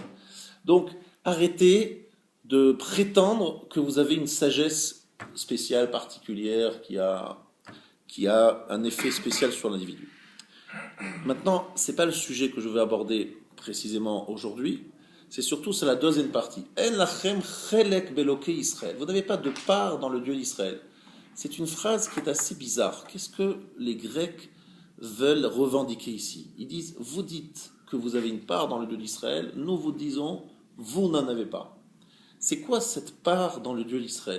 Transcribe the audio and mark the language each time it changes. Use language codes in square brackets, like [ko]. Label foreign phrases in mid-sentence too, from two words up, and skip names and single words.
[fr] Donc, arrêtez de prétendre que vous avez une sagesse spéciale, particulière, qui a un effet spécial sur l'individu. Maintenant, ce n'est pas le sujet que je veux aborder précisément aujourd'hui. C'est surtout la deuxième partie. [he] אין לכם חלק באלוקי ישראל. [fr] Vous n'avez pas de part dans le Dieu d'Israël. C'est une phrase qui est assez bizarre. Qu'est-ce que les Grecs veulent revendiquer ici? Ils disent, vous dites que vous avez une part dans le Dieu d'Israël, nous vous disons, vous n'en avez pas. C'est quoi cette part dans le Dieu d'Israël?